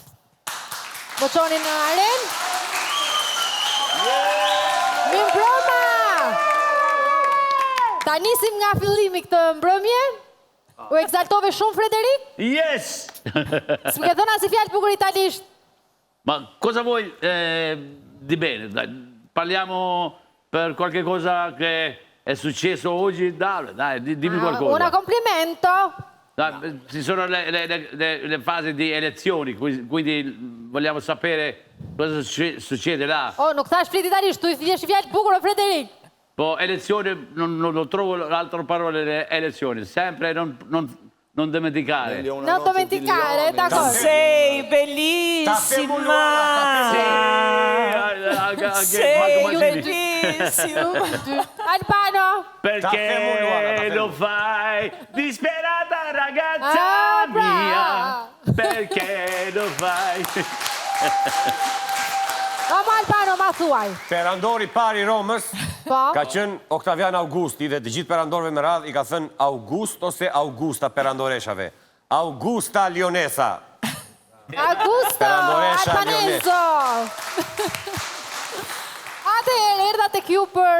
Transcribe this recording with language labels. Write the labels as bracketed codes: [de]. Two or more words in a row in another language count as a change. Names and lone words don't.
[sq] Do çoni në arenë. Mirëmbrëma! Ta nisim nga fillimi këtë mbrëmje. U exaltove shumë, Frederik? [en] Yes! [sq] S'më ke thënë asnjë fjalë bukur italisht. [it] Ma cosa vuoi di bene? Dai, parliamo per qualche cosa che è successo oggi? Dai, dimmi qualcosa. Una complimento. Dai, ci sono le fasi di elezioni, quindi vogliamo sapere cosa succede là. [sq] Oh, nuk thash flit italisht, tu I thjesht fjalë bukur o Frederik. Po, [it] elezioni, non trovo l'altra parola, elezioni, sempre non dimenticare. Non dimenticare, d'accordo. Sei bellissima! Sei bellissimo! Albano! Perché lo fai, disperata ragazza mia? Perché lo fai? [sq] Vamo Albano, ma thuaj. Perandori pari Romës ka qenë Oktavian Augusti dhe të gjithë perandorëve me radhë I ka thënë August ose Augusta perandoreshave. Augusta Lionesa. Augusto Albanenzo. Atëherë, erdha tek ju për...